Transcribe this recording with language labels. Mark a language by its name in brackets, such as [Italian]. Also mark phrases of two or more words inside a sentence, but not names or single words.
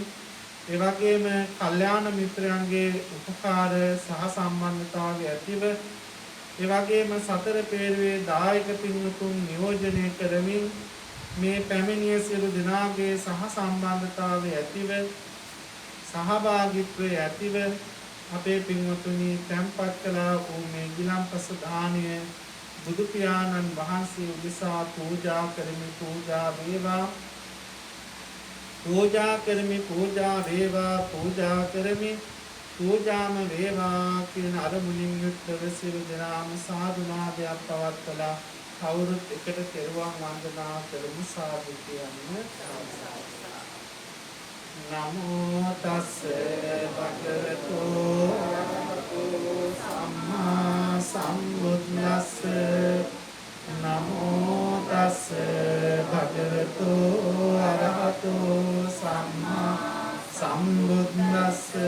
[Sinhala] ඒ වගේම කල්යාණ මිත්‍රයන්ගේ උපකාර සහ සම්බන්ධතාවය ඇතිව ඒ වගේම සතර පෙරවේ දායක පින්වතුන් නියෝජනය කරමින් මේ පැමිණිය සියලු දෙනාගේ සහ සම්බන්ධතාවය ඇතිව සහභාගීත්වය ඇතිව අපේ පින්වතුනි තැන්පත් කළා වූ මේ ගිලන්පස දානය බුදු පියාණන් වහන්සේ උදෙසා පූජා කරමි. පූජා වේවා. පූජා කරමි පූජා වේවා पूजा කරමි पूजाම වේවා කියන අරමුණින් යුක්තව සියලු දෙනාම සාදු නාදයක් පවත්වලා කවුරුත් එකට කෙරුවන් වන්දනා කරමු සාදු කියන්න. [Pali] නමෝ තස්ස භගවතු සම්මා සම්බුද්දස්ස නමෝ තස්ස භගවතු අරහතෝ සම්මා සම්බුද්දස්ස